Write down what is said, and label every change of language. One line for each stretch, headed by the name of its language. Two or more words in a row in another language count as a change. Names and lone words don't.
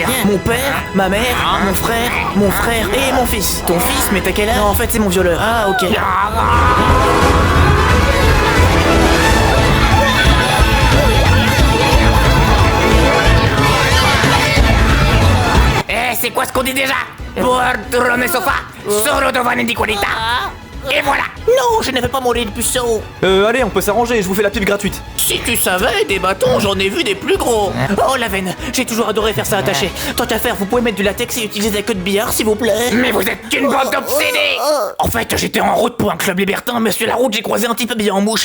French: Mon père, ma mère, mon frère et mon fils. Ton fils, mais t'as quel âge? Non, en fait, c'est mon violeur. Ah, ok. C'est quoi ce qu'on dit déjà?
Italian: Bordo nel sofa, solo domani di qualità.
French: Et voilà. Non, je ne vais pas mourir de puceau. Allez, on peut s'arranger, je vous fais la petite gratuite. Si tu savais, des bâtons, j'en ai vu des plus gros. Oh la veine, j'ai toujours adoré faire ça attaché. Tant qu'à faire, vous pouvez mettre du latex et utiliser la queue de billard, s'il vous plaît. Mais vous êtes qu'une bande d'obsédés. En fait, j'étais en route pour un club libertin, mais sur la route, j'ai croisé un type habillé en mouche.